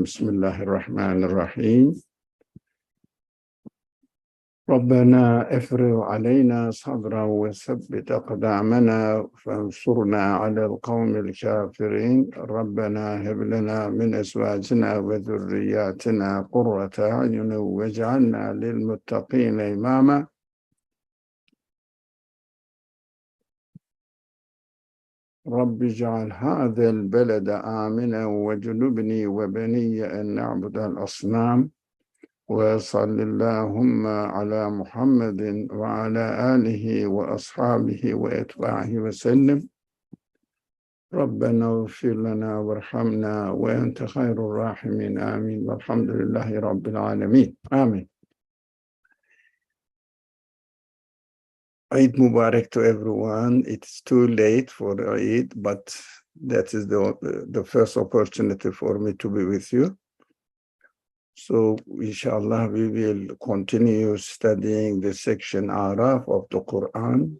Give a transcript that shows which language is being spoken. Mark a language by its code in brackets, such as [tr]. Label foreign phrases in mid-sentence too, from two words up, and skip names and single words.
[ar] بسم الله الرحمن الرحيم ربنا أفرغ علينا صبرا وثبت أقدامنا فانصرنا على القوم الكافرين. ربنا هب لنا من أزواجنا وذرياتنا قرة أعين واجعلنا للمتقين إماما. رب اجعل هذا البلد آمنا وجنبني وبني أن نعبد الأصنام وصل اللهم على محمد وعلى آله وأصحابه وأتباعه وسلم ربنا اغفر لنا وارحمنا وأنت خير الراحمين آمين والحمد لله رب العالمين آمين. [en] Eid Mubarak to everyone. It's too late for Eid, but that is the first opportunity for me to be with you. So, inshallah, we will continue studying the section Araf of the Qur'an.